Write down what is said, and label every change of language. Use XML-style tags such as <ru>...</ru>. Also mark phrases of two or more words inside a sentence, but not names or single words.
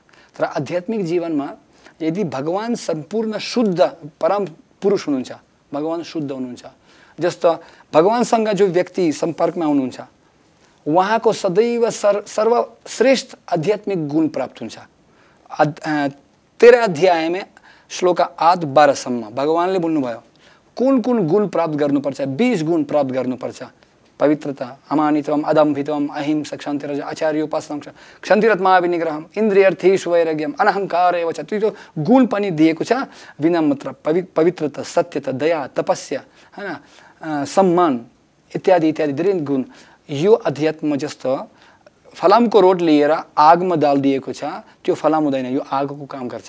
<ne>तर आध्यात्मिक जीवनमा यदि भगवान सम्पूर्ण शुद्ध परम पुरुष हुनुहुन्छ, भगवान शुद्ध हुनुहुन्छ, जस्तो भगवानसँग जो व्यक्ति सम्पर्कमा हुनुहुन्छ उहाँको सदैव सर्वश्रेष्ठ आध्यात्मिक गुण प्राप्त हुन्छ। 13 अध्यायमा श्लोक 8-12सम्म भगवानले बोल्नुभयो कुन कुन गुण प्राप्त गर्नुपर्छ। 20 गुण प्राप्त गर्नुपर्छ। पवित्रता,</ne> <sa>अमानित्वम, अदम्भित्वम, अहिंसा, क्षन्तिरज, आचार्योपासनं, क्षन्तिरत्मा विनिग्रहम, इन्द्रियर्थेषु वैराग्यम, अनहंकार एव च।</sa> <ne>त्यो गुण पनि दिएको छ, विनम्रता, पवित्रता, सत्यता, दया, तपस्या, हैन, सम्मान इत्यादि इत्यादि धेरै गुण। यो अध्यात्म जस्तो फलामको रोट लिएर आगमा दाल दिएको छ, त्यो फलाम हुँदैन, यो आगोको काम गर्छ।</ne>